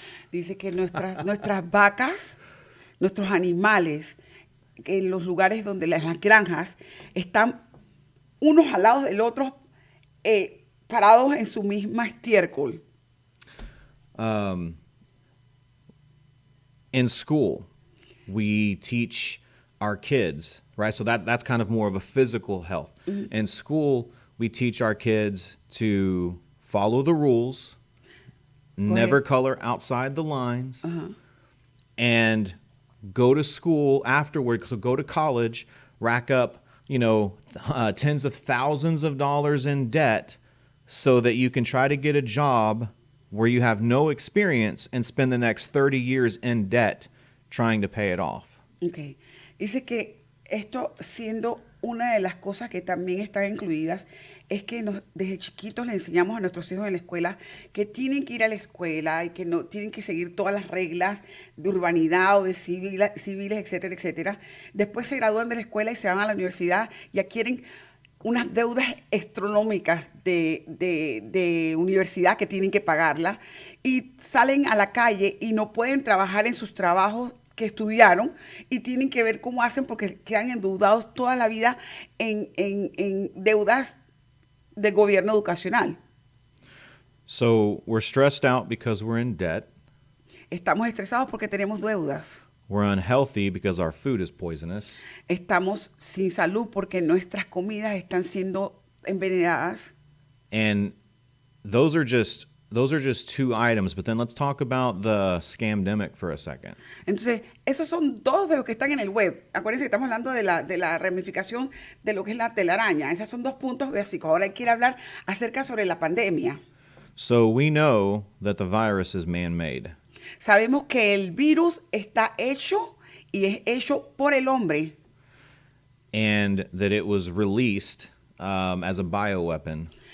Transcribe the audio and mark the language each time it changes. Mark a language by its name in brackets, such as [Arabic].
[Spanish] Dice que nuestras vacas, nuestros animales, en los lugares donde las granjas, están unos al lado del otro, parados en su misma estiércol. [English] In school, we teach our kids, right? So that's kind of more of a physical health. Mm-hmm. In school, we teach our kids to follow the rules, never color outside the lines, and go to school afterward, so go to college, rack up, tens of thousands of dollars in debt so that you can try to get a job where you have no experience and spend the next 30 years in debt trying to pay it off. Okay. [Spanish] Dice que esto, siendo una de las cosas que también están incluidas, es que desde chiquitos le enseñamos a nuestros hijos en la escuela que tienen que ir a la escuela y que no tienen que seguir todas las reglas de urbanidad o de civiles, etcétera, etcétera. Después se gradúan de la escuela y se van a la universidad y adquieren unas deudas astronómicas de universidad que tienen que pagarla y salen a la calle y no pueden trabajar en sus trabajos que estudiaron y tienen que ver cómo hacen porque quedan endeudados toda la vida en deudas del gobierno educacional. [English] So we're stressed out because we're in debt. [Spanish] Estamos estresados porque tenemos deudas. [English] We're unhealthy because our food is poisonous. [Spanish] Estamos sin salud porque nuestras comidas están siendo envenenadas. [English] And those are just two items, but then let's talk about the scamdemic for a second. [Spanish] Entonces, esos son dos de los que están en el web. Acuérdense que estamos hablando de la ramificación de lo que es la telaraña. Esos son dos puntos básicos. Ahora quiero hablar acerca sobre la pandemia. [English] So we know that the virus is man-made. [Spanish] Sabemos que el virus está hecho y es hecho por el hombre. [English] And that it was released as a bioweapon.